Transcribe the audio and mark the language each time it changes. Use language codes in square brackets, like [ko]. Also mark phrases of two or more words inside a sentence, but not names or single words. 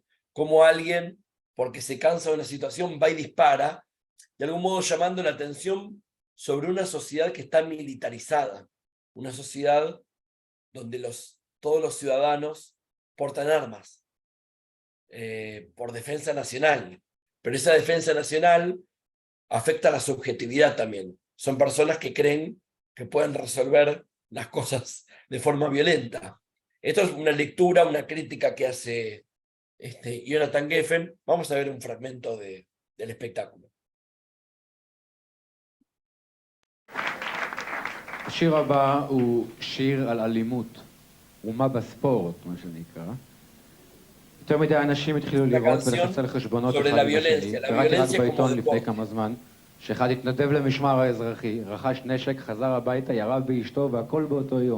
[es] Cómo alguien, porque se cansa de una situación, va y dispara, de algún modo llamando la atención sobre una sociedad que está militarizada, una sociedad donde todos los ciudadanos portan armas por defensa nacional, pero esa defensa nacional afecta a la subjetividad también. Son personas que creen que pueden resolver las cosas de forma violenta. Esto es una lectura, una crítica que hace Jonathan Geffen. Vamos a ver un fragmento del espectáculo. [he] השיר הבא הוא שיר על אלימות, אומה בספורט, מה שנקרא. יותר מדי אנשים התחילו לראות ולחצל חשבונות אחד עם השני. קראתי רק בעיתון לפני כמה זמן, שאחד התנדב למשמר האזרחי, רכש נשק, חזר הביתה, ירה באשתו והכל באותו יום.